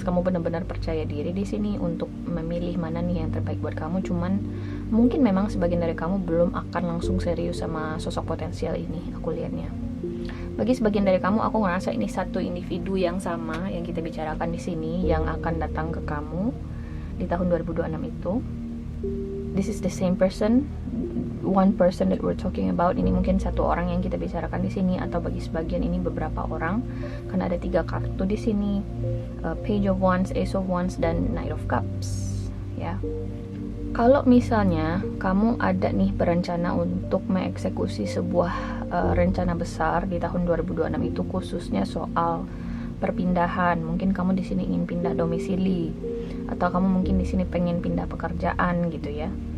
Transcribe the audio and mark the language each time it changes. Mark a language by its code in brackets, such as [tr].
[id] Kamu benar-benar percaya diri di sini untuk memilih mana nih yang terbaik buat kamu. Cuman mungkin memang sebagian dari kamu belum akan langsung serius sama sosok potensial ini, aku lihatnya. Bagi sebagian dari kamu, aku ngerasa ini satu individu yang sama yang kita bicarakan di sini yang akan datang ke kamu di tahun 2026 itu. [en] This is the same person, one person that we're talking about. [id] Ini mungkin satu orang yang kita bicarakan di sini, atau bagi sebagian ini beberapa orang, karena ada 3 kartu di sini, Page of Wands, Ace of Wands, dan Knight of Cups ya. Kalau misalnya kamu ada nih berencana untuk mengeksekusi sebuah rencana besar di tahun 2026 itu, khususnya soal perpindahan, mungkin kamu di sini ingin pindah domisili, atau kamu mungkin di sini pengen pindah pekerjaan gitu ya.